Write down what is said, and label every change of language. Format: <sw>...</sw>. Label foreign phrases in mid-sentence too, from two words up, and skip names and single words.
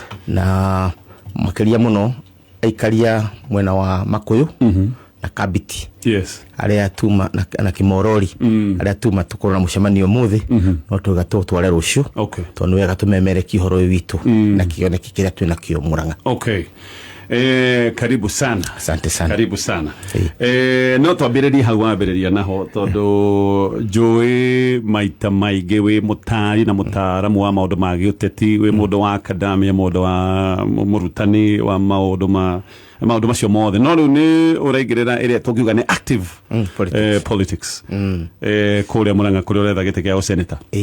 <ki>Na makiria muno aikaria mwena wa Makuyu na Kabiti. Yes. Aria tuma na Kimorori. Aria tuma tukoro na mucemanio muthi no tugato tware rucio. Okay. Tondu wega tumemere kihoro witu na kione kikiria twina kio Murang'a.</ki> <sw>Okay. Karibu sana. Asante sana. Karibu sana.</sw> <ki>No twambiririe hau wambiriria naho tondu njui maita maige we mutari na mutaramu wa maundu ma giuteti we mundu wa academia mundu wa murutani wa maundu macio mothe no riu ni uraigirira iria tungiuga ni</ki> <en>active politics</en> <ki>kuria Murang'a kuria uretha gite kia senator.</ki>